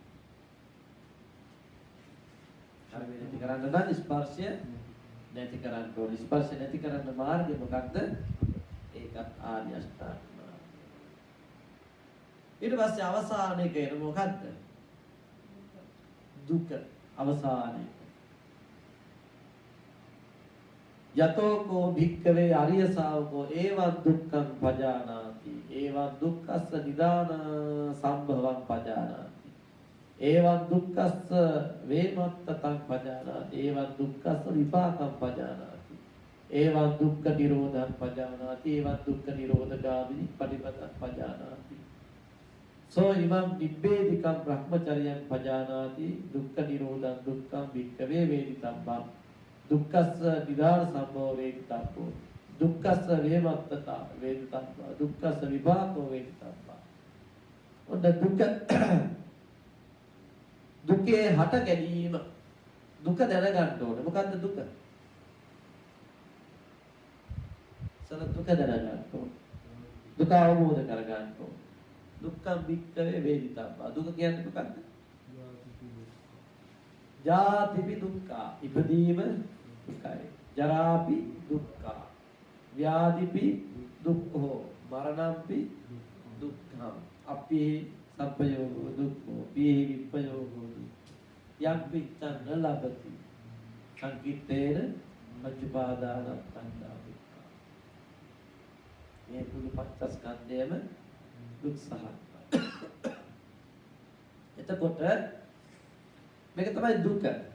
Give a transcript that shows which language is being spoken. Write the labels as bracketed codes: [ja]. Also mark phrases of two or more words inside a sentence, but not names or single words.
[si] කර්මය නැති කරන්න නම් ස්පර්ශය නැති කරන්න ඕනේ. ස්පර්ශය නැති කරන්න මාර්ගය මොකක්ද? ඒකත් ආර්ය අෂ්ටාංග මාර්ගය. ඊට පස්සේ අවසානයේ කියන මොකක්ද? දුක අවසානයේ. [pi] යතෝ කෝ භික්ඛවේ අරිය ශාවකෝ ඒවං දුක්ඛං පජානාති ඒවං දුක්ඛස්ස නිදාන සම්භවං පජානාති ඒවං දුක්ඛස්ස වේමත්තං පජානාති ඒවං දුක්ඛස්ස විපාකං පජානාති ඒවං දුක්ඛ නිරෝධං පජානාති ඒවං දුක්ඛ නිරෝධගාමිනී පටිපදං පජානාති සෝ ඉමං නිබ්බේධිකං බ්‍රහ්මචර්යං පජානාති දුක්ඛ නිරෝධං දුක්ඛං භික්ඛවේ වේදිතබ්බං දුක්ඛස්ස නිදාන සම්භව වේදිතබ්බෝ දුක්ඛස්ස වේමත්තතා වේදිතබ්බා දුක්ඛස්ස විපාකෝ වේදිතබ්බා [si] ඔන්න දුකේ හට ගැනීම දුක දැනගන්න ඕනේ මොකද්ද දුක? දුක දැනගන්න ඕනේ දුක අවබෝධ කරගන්න ඕනේ [pi] දුක්ඛං භික්ඛවේ වේදිතබ්බා [si] දුක කියන්නේ මොකද්ද? [pi] ජාතිපි දුක්ඛා [si] ඉපදීම දුකයි [pi] ජරාපි දුක්ඛා ව්‍යාධිපි දුක්ඛෝ මරණම්පි දුක්ඛං අප්පි සම්පයෝගෝ දුක්ඛෝ පීහි විප්පයෝගෝ යම් පිච්ඡන් ලබති සංකිටේන මච්චපාදානත්තං දුක්ඛ [si] මේ පුදු පච්චස්කන්ධයම දුක් සහගතයි. එතකොට මේක තමයි දුක.